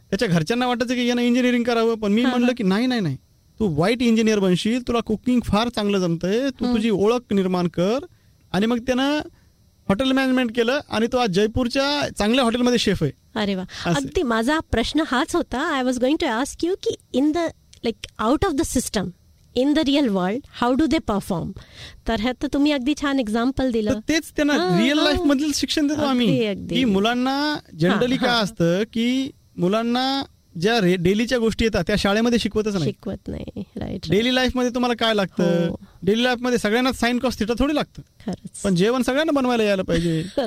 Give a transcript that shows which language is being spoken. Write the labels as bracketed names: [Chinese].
[Marathi] त्याच्या घरच्यांना वाटायचं की यानं इंजिनिअरिंग करावं, पण मी म्हणलं की नाही नाही नाही, तू वाईट इंजिनियर बनशील, तुला कुकिंग फार चांगलं जमतंय, तू तुझी ओळख निर्माण कर. आणि मग त्यानं हॉटेल मॅनेजमेंट केलं आणि तो आज जयपूरच्या चांगल्या हॉटेलमध्ये शेफ आहे. अरे वा. अगदी माझा प्रश्न हाच होता. [English] I was going to ask you की in the like out of the system in the real world how do they perform. [Marathi] तर तुम्ही अगदी छान एक्झाम्पल दिलं. तेच त्यांना रिअल लाईफ मधील शिक्षण देतो आम्ही. की मुलांना जनरली काय असतं की मुलांना ज्या डेलीच्या गोष्टी येतात त्या शाळेमध्ये शिकवतच नाही. शिकवत नाही. राईट. डेली लाईफ मध्ये तुम्हाला काय लागतं? डेली लाईफ मध्ये सगळ्यांना साइन कॉस्ट थिटा थोडी लागतं, पण जेवण सगळ्यांना बनवायला यायला पाहिजे.